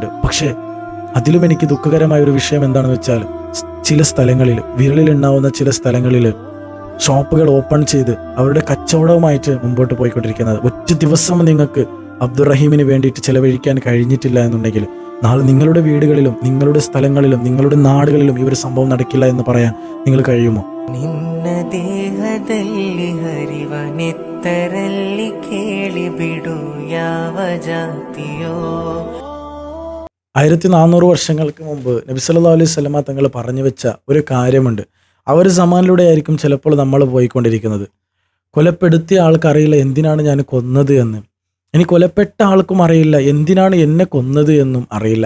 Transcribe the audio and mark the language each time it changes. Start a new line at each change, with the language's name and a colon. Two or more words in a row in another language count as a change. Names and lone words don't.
Malayalam: പക്ഷേ അതിലും എനിക്ക് ദുഃഖകരമായ ഒരു വിഷയം എന്താണെന്ന് വെച്ചാൽ, ചില സ്ഥലങ്ങളിൽ, വിരലിലുണ്ടാവുന്ന ചില സ്ഥലങ്ങളിൽ ഷോപ്പുകൾ ഓപ്പൺ ചെയ്ത് അവരുടെ കച്ചവടവുമായിട്ട് മുമ്പോട്ട് പോയിക്കൊണ്ടിരിക്കുന്നത്. ഒറ്റ ദിവസം നിങ്ങൾക്ക് അബ്ദുറഹീമിന് വേണ്ടിയിട്ട് ചെലവഴിക്കാൻ കഴിഞ്ഞിട്ടില്ല എന്നുണ്ടെങ്കിൽ നാളെ നിങ്ങളുടെ വീടുകളിലും നിങ്ങളുടെ സ്ഥലങ്ങളിലും നിങ്ങളുടെ നാടുകളിലും ഈ ഒരു സംഭവം നടക്കില്ല എന്ന് പറയാൻ നിങ്ങൾ കഴിയുമോ?
Kannada: ನಿನ್ನ ದೇಹದಲ್ಲಿ ಹರಿವನೆತ್ತರಲ್ಲಿ ಕೇಳಿಬಿಡು ಯಾವ ಜಾತಿಯೋ.
Malayalam: 1400 വർഷങ്ങൾക്ക് മുമ്പ് നബി
Arabic: صلى الله عليه وسلم
Malayalam: തങ്ങൾ പറഞ്ഞു വെച്ച ഒരു കാര്യമുണ്ട്. ആ ഒരു സമാനിലൂടെ ആയിരിക്കും ചിലപ്പോൾ നമ്മൾ പോയിക്കൊണ്ടിരിക്കുന്നത്. കൊലപ്പെടുത്തിയ ആൾക്കറിയില്ല എന്തിനാണ് ഞാൻ കൊന്നത് എന്ന്. ഇനി കൊലപ്പെട്ട ആൾക്കും അറിയില്ല എന്തിനാണ് എന്നെ കൊന്നത് എന്നും അറിയില്ല.